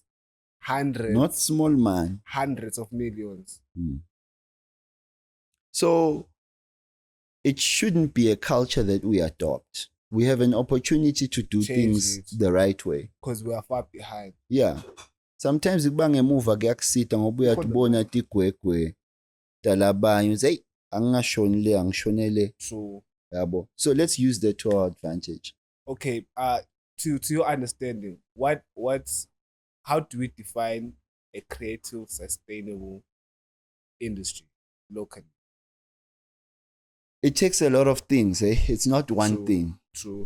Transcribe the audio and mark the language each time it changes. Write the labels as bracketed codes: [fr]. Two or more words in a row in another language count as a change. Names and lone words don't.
[en] Not small, man. Hundreds of millions. So it shouldn't be a culture that we adopt. We have an opportunity to do things the right way. Because we are far behind. Yeah. [ss] Sometimes ikubanga emuva kuyakusita ngoba uyatibona tigwegwe talabanye uze hey angashonele. [en] True. Yabo. So let's use that to our advantage. Okay, to your understanding, how do we define a creative, sustainable industry locally? It takes a lot of things, eh?